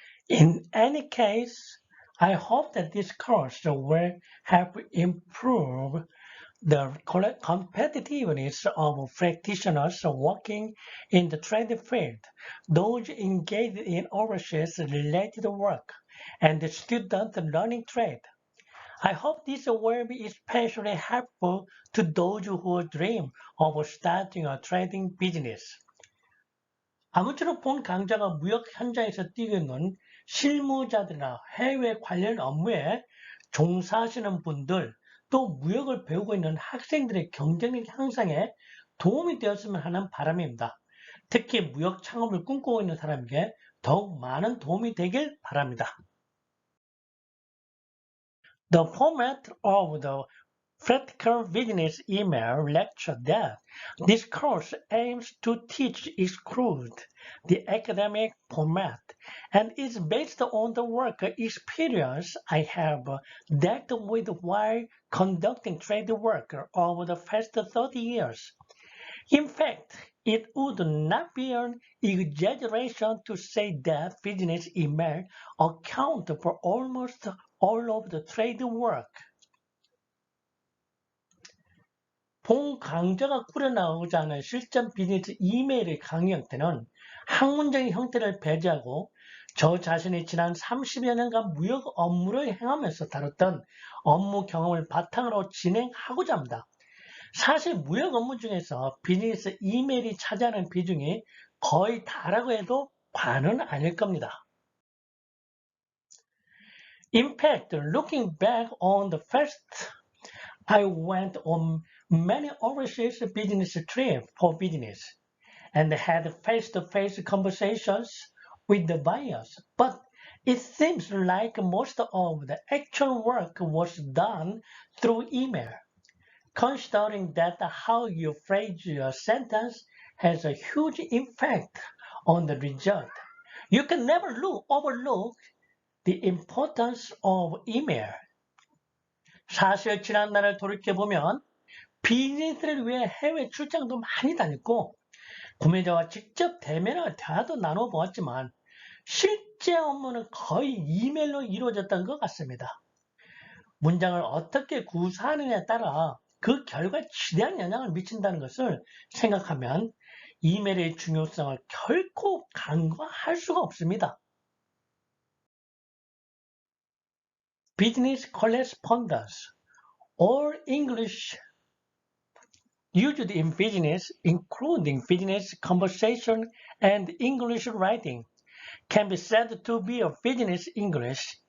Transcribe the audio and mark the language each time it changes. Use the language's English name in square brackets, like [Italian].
[English] In any case, I hope that this course will help improve the competitiveness of practitioners working in the trade field, those engaged in overseas-related work, and students learning trade. I hope this will be especially helpful to those who dream of starting a trading business. [Korean] 아무쪼록 본 강좌가 무역 현장에서 뛰고 있는 실무자들이나 해외 관련 업무에 종사하시는 분들, 또 무역을 배우고 있는 학생들의 경쟁력 향상에 도움이 되었으면 하는 바람입니다. 특히 무역 창업을 꿈꾸고 있는 사람에게 더욱 많은 도움이 되길 바랍니다. [English] The format of the Practical Business Email lecture that this course aims to teach excludes the academic format and is based on the work experience I have dealt with while conducting trade work over the past 30 years. In fact, it would not be an exaggeration to say that business email account for almost all of the trade work. [Korean] 본 강좌가 꾸려나오고자 하는 실전 비즈니스 이메일의 강의 형태는 학문적인 형태를 배제하고 저 자신이 지난 30여 년간 무역 업무를 행하면서 다뤘던 업무 경험을 바탕으로 진행하고자 합니다. 사실 무역 업무 중에서 비즈니스 이메일이 차지하는 비중이 거의 다라고 해도 과언은 아닐 겁니다. [English] In fact, looking back on the first, I went on many overseas business trips for business and had face-to-face conversations with the buyers, but it seems like most of the actual work was done through email. Considering that how you phrase your sentence has a huge impact on the result, you can never overlook the importance of email. [Korean] 사실 지난날을 돌이켜보면 비즈니스를 위해 해외 출장도 많이 다녔고 구매자와 직접 대화도 나눠보았지만 실제 업무는 거의 이메일로 이루어졌던 것 같습니다. 문장을 어떻게 구사하느냐에 따라 그 결과에 지대한 영향을 미친다는 것을 생각하면 이메일의 중요성을 결코 간과할 수가 없습니다. [English] Business correspondence or English used in business, including business conversation and English writing, can be said to be a business English.